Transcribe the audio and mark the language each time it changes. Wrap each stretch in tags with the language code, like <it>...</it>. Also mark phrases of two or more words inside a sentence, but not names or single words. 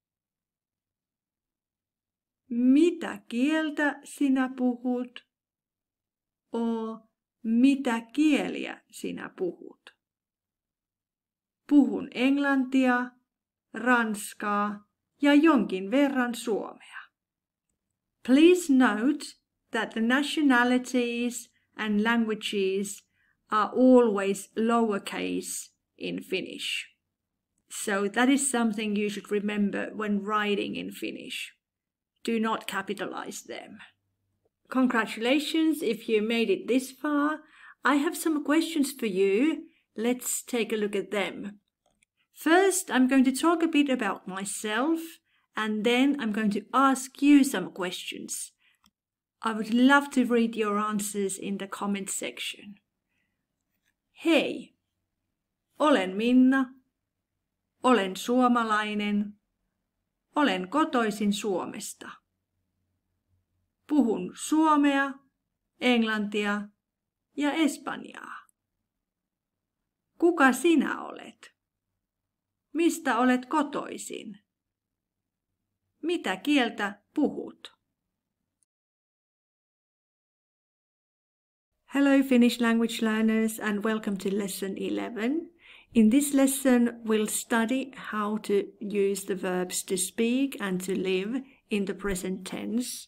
<fi>Mitä kieltä sinä puhut? Mitä kieliä sinä puhut? Puhun englantia, ranskaa ja jonkin verran suomea.</fi> <en>Please note that the nationalities and languages are always lowercase in Finnish. So that is something you should remember when writing in Finnish. Do not capitalize them. Congratulations if you made it this far. I have some questions for you. Let's take a look at them. First, I'm going to talk a bit about myself, and then I'm going to ask you some questions. I would love to read your answers in the comment section.</en> <fi>Hei, olen Minna, olen suomalainen, olen kotoisin Suomesta. Puhun suomea, englantia ja espanjaa. Kuka sinä olet? Mistä olet kotoisin? Mitä kieltä puhut?</fi> <en>Hello Finnish language learners and welcome to lesson 11. In this lesson we'll study how to use the verbs to speak and to live in the present tense.</en>